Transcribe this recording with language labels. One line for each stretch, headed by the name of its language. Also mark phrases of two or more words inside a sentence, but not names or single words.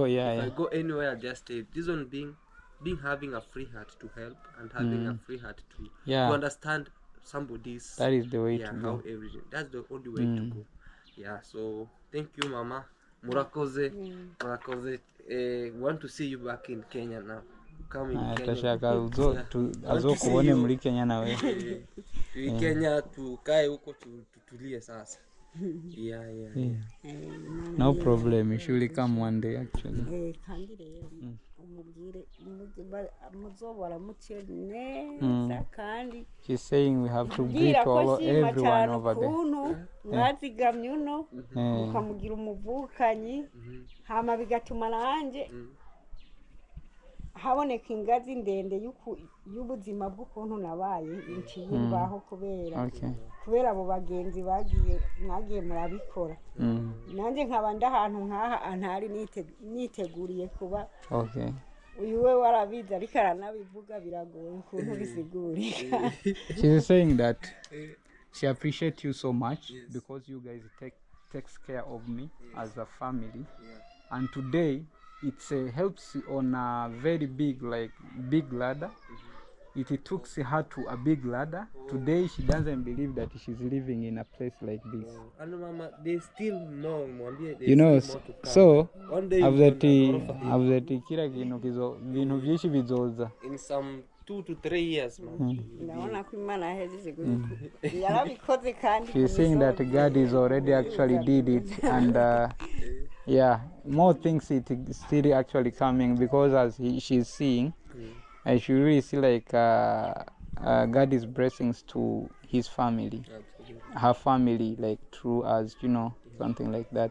English: if I go anywhere, I'll just stay. This one being having a free heart to help and having a free heart to understand somebody's. That is the way to go. How everything. That's the only way to go. Yeah. So thank you, Mama.
Rundi: Murakoze.
English: Want to see you back in Kenya now. Come in Kenya.
Rundi: Azokubone muri Kenya nawe.
Swahili: Kenya tukae huko tutulie sasa.
English: Yeah. No problem. You surely come one day actually. She's saying we have to greet everyone over there.
Rundi: Haboneka ingazi ndende y'ubuzima bw'ukuntu nabaye inciye imbaho kubera abo bagenzi mwagiye murabikora nanjye nkaba ndahantu nkaha antari niteguriye kuba uyu we warabiza ariko aranabivuga biragoye ukuntu bisigurika.
English: She's saying that she appreciates you so much because you guys takes care of me as a family, and today it helps on a very big ladder. It took her to a big ladder. Today she doesn't believe that she's living in a place like this. And Mama, they still know. You know, so after
Swahili: kila kintu
Rundi: byinshi bizoza.
English: In some 2 to 3 years, man. She's saying that God is already actually did it, and yeah, more things it still actually coming because as she's seeing, and she really see like God is blessings to his family, her family, like through us, you know, something like that.